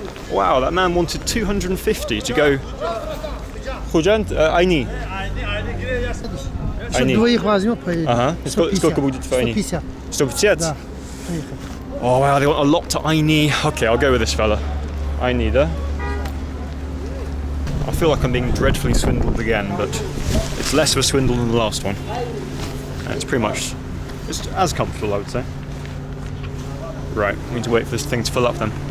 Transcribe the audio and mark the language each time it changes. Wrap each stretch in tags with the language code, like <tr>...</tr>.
<en>Wow, that man wanted 250 to go. Худжант, Ayni.</en> <ru>Если двоих возьмет, поедем. Ага. Сколько будет в Ayni? 150. 150? Да, поехали.</ru> <en>Oh wow, they want a lot to Ayni. Okay, I'll go with this fella. Ayni, да? I feel like I'm being dreadfully swindled again, but it's less of a swindle than the last one. And it's pretty much, it's as comfortable, I would say. Right, we need to wait for this thing to fill up then.</en>